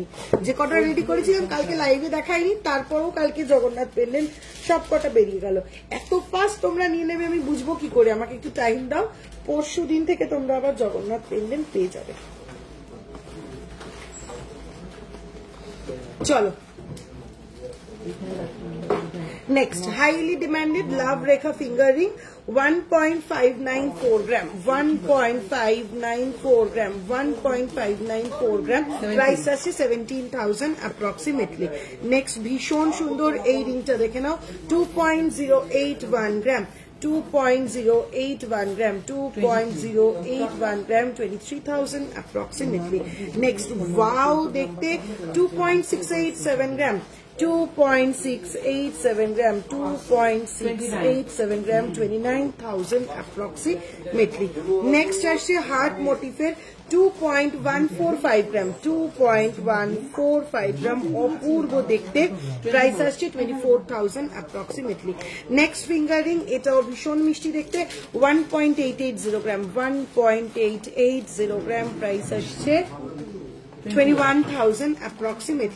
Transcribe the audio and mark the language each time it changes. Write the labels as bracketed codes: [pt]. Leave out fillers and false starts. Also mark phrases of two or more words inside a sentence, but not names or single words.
[bn] যে কটা রেডি করেছিলাম কালকে লাইভে দেখাইনি, তারপরও কালকে জগন্নাথ পেন্ডেন্ট সব কটা বেরিয়ে গেল। এত ফাস্ট তোমরা নিয়ে নেবে আমি বুঝবো কি করে, আমাকে একটু টাইম দাও। পরশু দিন থেকে তোমরা আবার জগন্নাথ পেন্ডেন্ট পেয়ে যাবে। [en] চলো next, highly demanded love rekha fingering, 1.594 gram, 1.594 gram, 1.594 gram, price আছে 17,000 approximately. Next, [bn] ভীষণ সুন্দর এই রিংটা দেখে নাও, 2.081 gram, 2.081 gram, 2.081 gram, 23,000 approximately. [en] Next, wow দেখতে, 2.687 gram, 2.687 gram, 2.687 gram, 29,000 approximately. [bn] Next আসছে [en] heart motif [bn] 2.145 gram, 2.145 gram, অপূর্ব দেখতে, প্রাইস আসছে 24,000 approximately. [en] next fingering, [bn] এটাও ভীষণ মিষ্টি দেখতে, 1.880 gram, 1.880 gram, প্রাইস আসছে 21,000 approximately.